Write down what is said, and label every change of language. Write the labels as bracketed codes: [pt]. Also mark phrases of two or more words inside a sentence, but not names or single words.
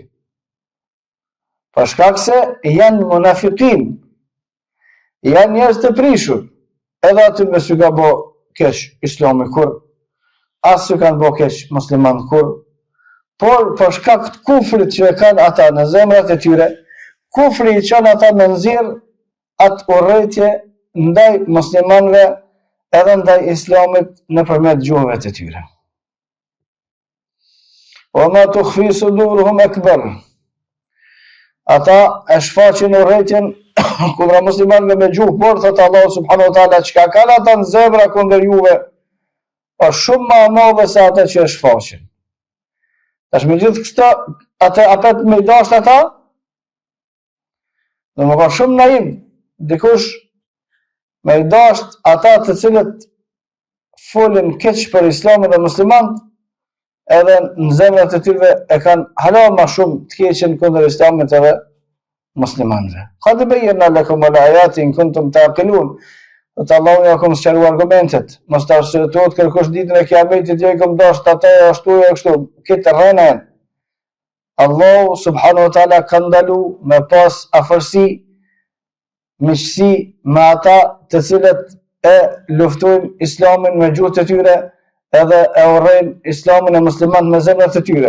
[sq] Për shkak se janë munafikin, janë njerëz të prishur, edhe aty me s'u ka bo keq islami kur, as s'u kanë bo keq musliman kur, por për shkak të kufrit që kanë ata në zemrat e tyre, kufri i çon ata me nxirr atë urrëtje ndaj muslimanëve edhe ndaj islamit nëpërmjet gjuhëve të tyre. [ar] وما تخفي صدورهم أكبر. [sq] Ata e shfaqin urrëtjen kundra muslimanëve me gjuhë, por thot Allahu [ar] سبحانه وتعالى, [sq] çka kanë ata në zemra kundër juve, është shumë më e madhe se ata që e shfaqin. Tash me gjithë këto, ata me i dashur ata, Dhe më ka shumë naiv, dikush me i dasht ata të cilët folin keq për islamin dhe muslimanët, edhe në zemrat e tyre e kanë hala ma shumë të keqen kundër islamit edhe muslimanëve. [ar] قد بين لكم الآيات كنتم تعقلون. [sq] Të Allahu ja kom sqaruar argumentet, mos ta arsyetuat kërkosh ditën e kiametit, jo i kom dasht ata ashtu e ashtu, këtë rënë. Allahu [ar] سبحانه وتعالى [sq] ka ndalu me pas afërsi, miqësi me ata të cilët e luftojnë islamin me gjuhët e tyre edhe e urrejnë islamin e muslimanët me zemrat e tyre.